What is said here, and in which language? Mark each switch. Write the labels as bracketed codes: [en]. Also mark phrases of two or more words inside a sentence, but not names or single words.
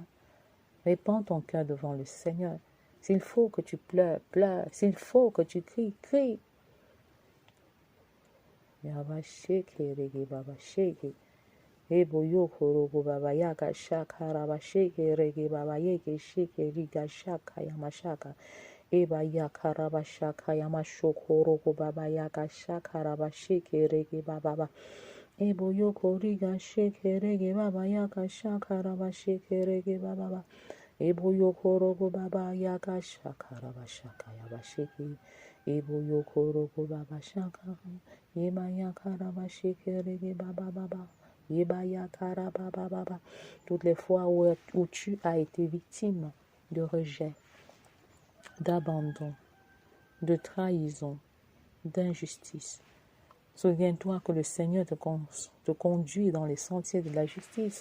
[fr] Répands ton cœur devant le Seigneur. S'il faut que tu pleures, pleure. S'il faut que tu cries, crie. Ebo yoko rogo baba yaka shaka rabasheke rege baba yeke sheke riga shaka yamashaka. Eba yaka rabashaka yamashoko rogo baba yaka shaka rabasheke rege baba. Ebo yoko riga sheke rege baba yaka shaka rabasheke rege baba. Ebo yoko rogo baba yaka shaka rabashaka yabasheke. Ebo yoko rogo baba shaka. Eba yaka rabasheke rege baba baba. Toutes les fois où tu as été victime de rejet, d'abandon, de trahison, d'injustice, souviens-toi que le Seigneur te conduit dans les sentiers de la justice.